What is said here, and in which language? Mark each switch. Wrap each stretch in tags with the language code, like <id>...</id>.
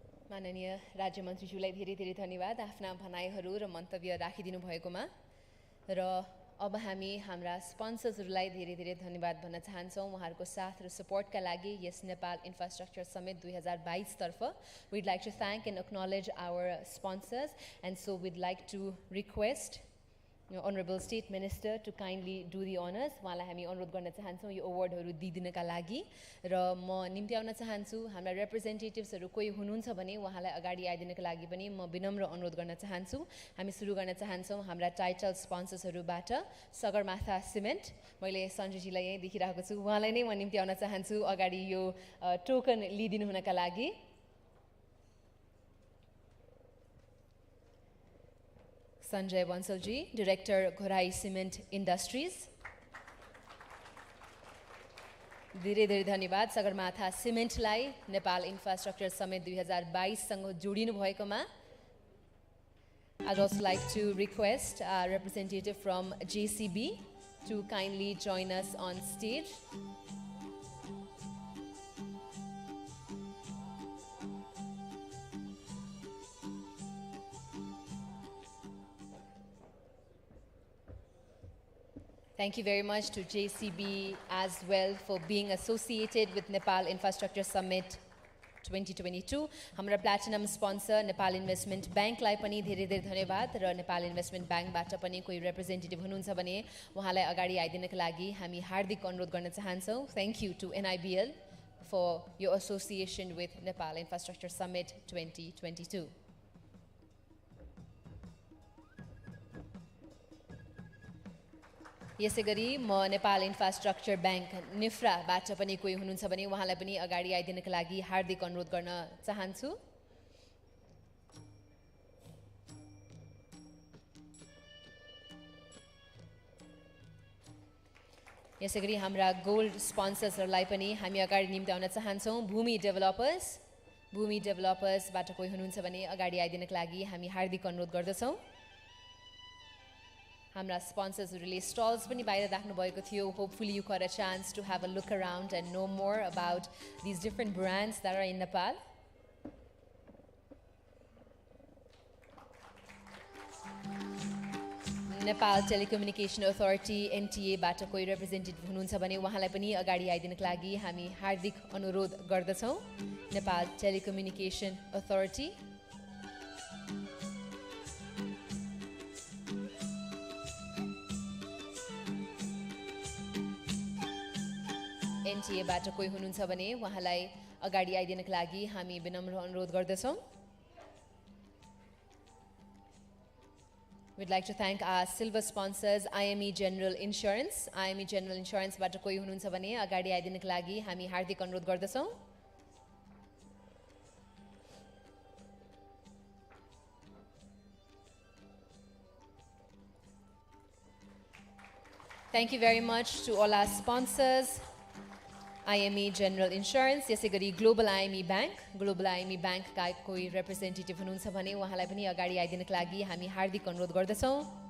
<ne>माननीय राज्य मन्त्रीज्यूलाई धेरै धेरै धन्यवाद आफ्ना भनाइहरू र मन्तव्य राखिदिनु भएकोमा। र अब हामी हाम्रा स्पोन्सर्सहरूलाई धेरै धेरै धन्यवाद भन्न चाहन्छौँ उहाँहरूको साथ र सपोर्टका लागि यस नेपाल इन्फ्रास्ट्रक्चर समिट 2022 तर्फ।</ne> <en>We'd like to thank and acknowledge our sponsors, and so we'd like to request Honorable State Minister to kindly do the honors।</en> <ne>उहाँलाई हामी अनुरोध गर्न चाहन्छौँ यो अवार्डहरू दिइदिनका लागि। र म निम्त्याउन चाहन्छु हाम्रा रिप्रेजेन्टेटिभ्सहरू कोही हुनुहुन्छ भने उहाँलाई अगाडि आइदिनका लागि पनि म विनम्र अनुरोध गर्न चाहन्छु। हामी सुरु गर्न चाहन्छौँ हाम्रा टाइटल स्पोन्सर्सहरूबाट। सगरमाथा सिमेन्ट, मैले सञ्जयजीलाई यहीँ देखिरहेको छु, उहाँलाई नै म निम्त्याउन चाहन्छु अगाडि यो टोकन लिइदिनु हुनका लागि।</ne> <en>Sanjay Bansalji, Director, Ghorai Cement Industries.</en> <ne>धेरै धेरै धन्यवाद सगरमाथा सिमेन्टलाई नेपाल इन्फ्रास्ट्रक्चर समिट 2022 सँग जोडिनु भएकोमा।</ne> <en>I'd also like to request a representative from JCB to kindly join us on stage. Thank you very much to JCB as well for being associated with Nepal Infrastructure Summit 2022.</en> <ne>Hamra platinum sponsor Nepal Investment Bank लाई पनि धेरै धेरै धन्यवाद र Nepal investment ब्याङ्कबाट पनि कोही representative हुनुहुन्छ भने उहाँलाई अगाडि आइदिनका लागि हामी हार्दिक अनुरोध गर्न चाहन्छौँ.</ne> <en>Thank you to NIBL for your association with Nepal Infrastructure Summit 2022.</en> <ne>यसैगरी म नेपाल इन्फ्रास्ट्रक्चर ब्याङ्क निफ्राबाट पनि कोही हुनुहुन्छ भने उहाँलाई पनि अगाडि आइदिनका लागि हार्दिक अनुरोध गर्न चाहन्छु. यसैगरी हाम्रा गोल्ड स्पोन्सर्सहरूलाई पनि हामी अगाडि निम्त्याउन चाहन्छौँ. भूमि डेभलपर्सबाट कोही हुनुहुन्छ भने अगाडि आइदिनका लागि हामी हार्दिक अनुरोध गर्दछौँ. Hamra</ne> <en>sponsors release stalls</en> <ne>पनि बाहिर राख्नु भएको थियो.</ne> <en>Hopefully you got a chance to have a look around and know more about these different brands that are in Nepal.</en> <ne>Nepal Telecommunication Authority NTA बाट कोही रिप्रेजेन्टेटिभ हुनुहुन्छ भने उहाँलाई पनि अगाडि आइदिनका लागि हामी हार्दिक अनुरोध गर्दछौँ.</ne> <en>Nepal Telecommunication Authority.</en> <ne>NTA बाट कोही हुनुहुन्छ भने उहाँलाई अगाडि आइदिनका लागि हामी विनम्र अनुरोध गर्दछौँ.</ne> <en>We'd like to thank our silver sponsors IME General Insurance.</en> <ne>IME General Insurance बाट कोही हुनुहुन्छ भने अगाडि आइदिनका लागि हामी हार्दिक अनुरोध गर्दछौँ.</ne> <en>Thank you very much to all our sponsors.</en> <ne>IME General Insurance, यसैगरी Global IME Bank का कोही रिप्रेजेन्टेटिभ हुनुहुन्छ भने उहाँलाई पनि अगाडि आइदिनका लागि हामी हार्दिक अनुरोध गर्दछौँ.</ne>